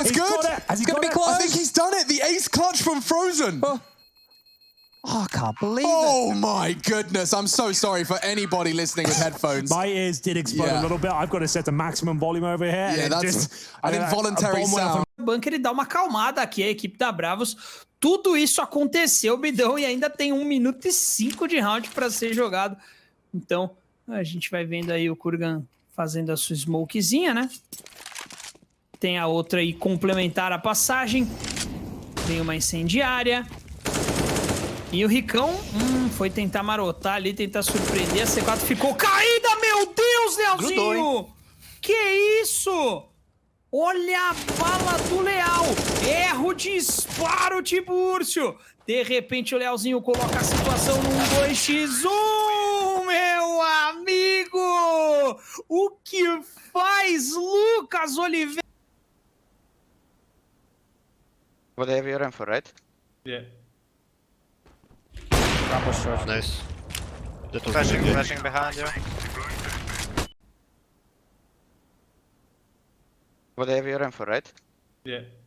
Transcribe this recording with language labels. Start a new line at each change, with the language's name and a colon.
English: It's good. Has he got it? I think he's done it. The ace clutch from Frozen. Oh, I can't believe it. Oh my goodness. I'm so sorry for anybody listening with headphones. My ears did explode a little bit. I've got to set the maximum volume over here. Yeah, that's an involuntary sound.
Portuguese: O bunker ele dá uma acalmada aqui, a equipe da Bravos. Tudo isso aconteceu, Bidão, e ainda tem 1 minuto e 5 de round para ser jogado. Então, a gente vai vendo aí o Kurgan fazendo a sua smokezinha, né? Tem a outra aí complementar a passagem. Tem uma incendiária. E o Ricão foi tentar marotar ali, tentar surpreender. A C4 ficou caída, meu Deus, Lealzinho! Que isso? Olha a bala do Leal. Erra o disparo, Tibúrcio. De repente o Lealzinho coloca a situação num 2x1, meu amigo! O que faz Lucas Oliveira?
English: What have you run for, right? Yeah. Nice. Flashing behind you. What have you run for, right? Yeah.